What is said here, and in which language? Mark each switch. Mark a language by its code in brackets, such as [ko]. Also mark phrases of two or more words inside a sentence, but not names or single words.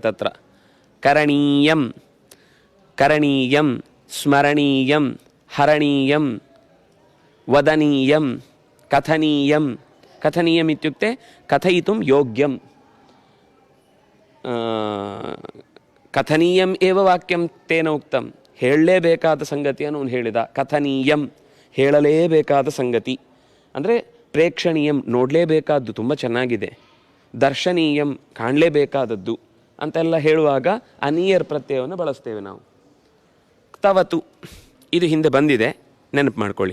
[sa] तत्र करणीयं, करणीयं, स्मरणीयं, हरणीयं, वदनीयं, कथनीयं. कथनीयम् इत्युक्ते कथयितुं योग्यं. कथनीयम् एव वाक्यं तेन उक्तं. [kn] ಹೇಳಲೇಬೇಕಾದ ಸಂಗತಿಯನ್ನು ಅವನು ಹೇಳಿದ. ಕಥನೀಯಂ, ಹೇಳಲೇಬೇಕಾದ ಸಂಗತಿ ಅಂದರೆ ಪ್ರೇಕ್ಷಣೀಯಂ, ನೋಡಲೇಬೇಕಾದ್ದು, ತುಂಬ ಚೆನ್ನಾಗಿದೆ. ದರ್ಶನೀಯಂ, ಕಾಣಲೇಬೇಕಾದದ್ದು. ಅಂತೆಲ್ಲ ಹೇಳುವಾಗ ಅನಿಯರ್ ಪ್ರತ್ಯಯವನ್ನು ಬಳಸ್ತೇವೆ ನಾವು. ಕ್ತವತು ಇದು ಹಿಂದೆ ಬಂದಿದೆ, ನೆನಪು ಮಾಡ್ಕೊಳ್ಳಿ.